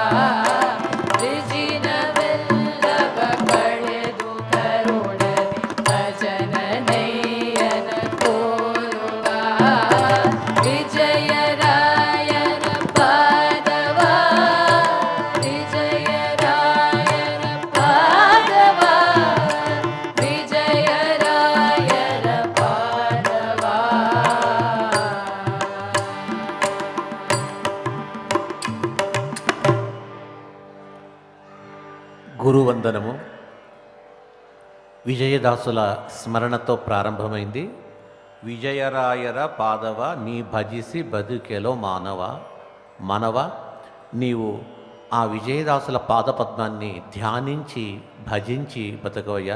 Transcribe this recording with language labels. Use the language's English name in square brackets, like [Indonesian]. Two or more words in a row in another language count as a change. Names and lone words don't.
[Kannada] ವಿಜಿನವೆಲ್ಲವ ಕಳೆದು ಕರುಣದಿ ಭಜನನಯ್ಯನ ತೋರುವ ವಿಜಯರಾಯರ ಪಾದವ ವಿಜಯರಾಯರ ಪಾದವ ವಿಜಯರಾಯರ ಪಾದವ [Telugu] గురువందనము విజయదాసుల స్మరణతో ప్రారంభమైంది. [Kannada] ವಿಜಯರಾಯರ ಪಾದವ ನೀ ಭಜಿಸಿ ಬದುಕೆಲೊ ಮಾನವ [Telugu] మనవ నీవు ఆ విజయదాసుల పాదపద్మాన్ని ధ్యానించి భజించి బతకవయ్యా.